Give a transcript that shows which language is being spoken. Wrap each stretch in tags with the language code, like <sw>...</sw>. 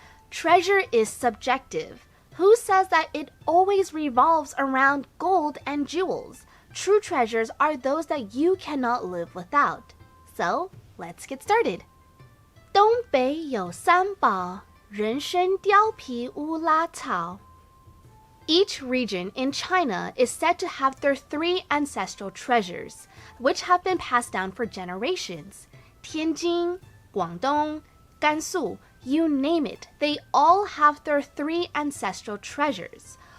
<en>Treasure is subjective. Who says that it always revolves around gold and jewels? True treasures are those that you cannot live without. So, let's get started.</en> <zh>东北有三宝，人参、貂皮、乌拉草。</zh> <en>Each region in China is said to have their three ancestral treasures, which have been passed down for generations. Tianjin, Guangdong, Gansu, you name it, they all have their three ancestral treasures.</en>